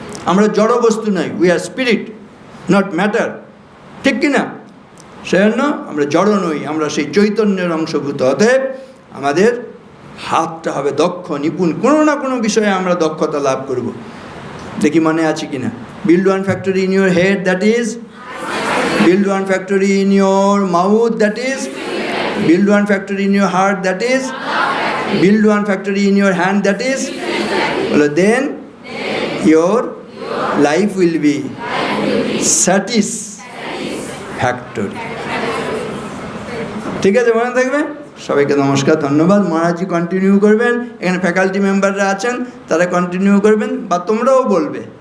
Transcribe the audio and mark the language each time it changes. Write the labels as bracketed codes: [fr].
[bn] আমরা জড় বস্তু নই, [en] we are spirit, not matter, [bn] ঠিক কি না? সেজন্য আমরা জড় নই, আমরা সেই চৈতন্যের অংশভূত। অতএব আমাদের হাতটা হবে দক্ষ, নিপুণ, কোনো না কোনো বিষয়ে আমরা দক্ষতা লাভ করব। দেখি মনে আছে কিনা। [en] Build one factory in your head, that is build one factory in your mouth, that is build one factory in your heart, that is build one factory in your hand, that is then your life will be satisfactory. [bn] ঠিক আছে, মনে থাকবে। সবাইকে নমস্কার, ধন্যবাদ। মহারাজজি continue করবেন, এখানে faculty মেম্বাররা আছেন, তারা কন্টিনিউ করবেন, বা তোমরাও বলবে।